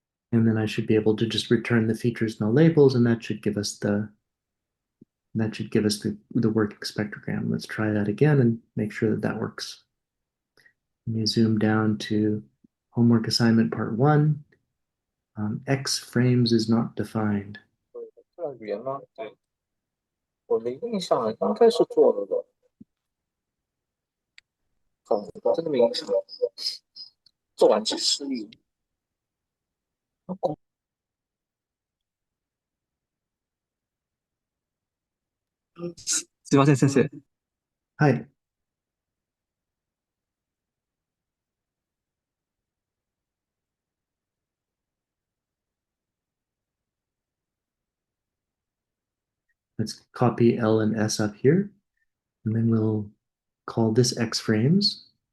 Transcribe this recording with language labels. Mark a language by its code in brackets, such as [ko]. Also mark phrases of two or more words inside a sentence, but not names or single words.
[en] And then I should be able to just return the features and the labels, and that should give us the working spectrogram. Let's try that again and make sure that that works. Let me zoom down to homework assignment part 1. X frames is not defined. [zh] 这个语言吗？对，我的印象应该是做了的，真的没印象。做完即失忆。 [ja] すいません、先生。 [en] Hi. Let's copy L and S up here, and then we'll call this X frames.